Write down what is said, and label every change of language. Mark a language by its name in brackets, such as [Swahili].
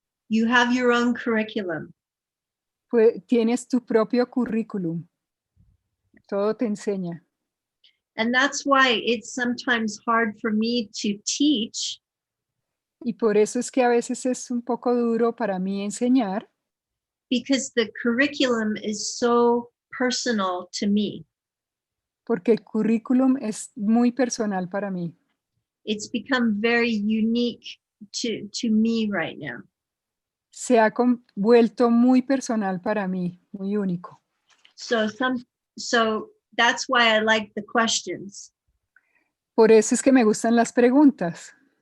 [English] You have your own curriculum. [Spanish] Tienes tu propio currículum. Todo te enseña. [English] And that's why it's sometimes hard for me to teach. [Spanish] Y por eso es que a veces es un poco duro para mí enseñar. [English] Because the curriculum is so personal to me. [Spanish] Porque el currículum es muy personal para mí. [English] It's become very unique to me right now. [Spanish] Se ha vuelto muy personal para mí, muy único. [English] So that's why I like the questions. [Spanish] Por eso es que me gustan las preguntas.